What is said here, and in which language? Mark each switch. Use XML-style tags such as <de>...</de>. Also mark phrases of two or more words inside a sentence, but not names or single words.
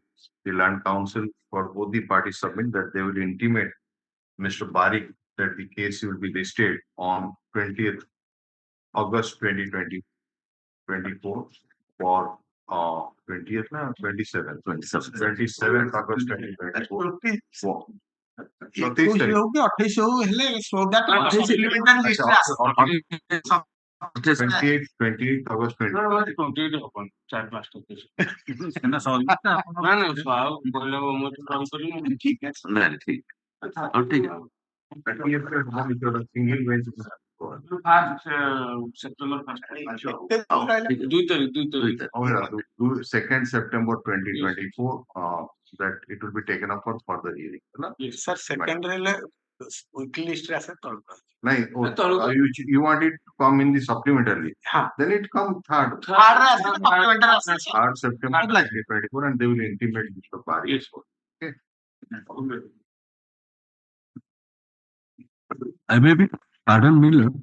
<en>The Land Council for both the parties submit that they will intimate Mr. Bari that the case will be listed on 20th August 2024 for 20th, 27th, 27th August 2024. So this</en> <or>21 ହଉ କି 28 ହଉ ହେଲେ</or> <en>so that supplementary list</en> <or>ରେ ଆସିବ।</or> <en>28th August 2024. Second September 2024, that it will be taken up for further hearing. Sir, second weekly list</en> <or>ରେ ଆସେ ତଳକୁ।</or> <en>You want it to come in the supplementarily. Then it come third. Third September 2024, and they will intimate Mr. Bari. Yes. Okay. I may be, pardon me, Lord.</en>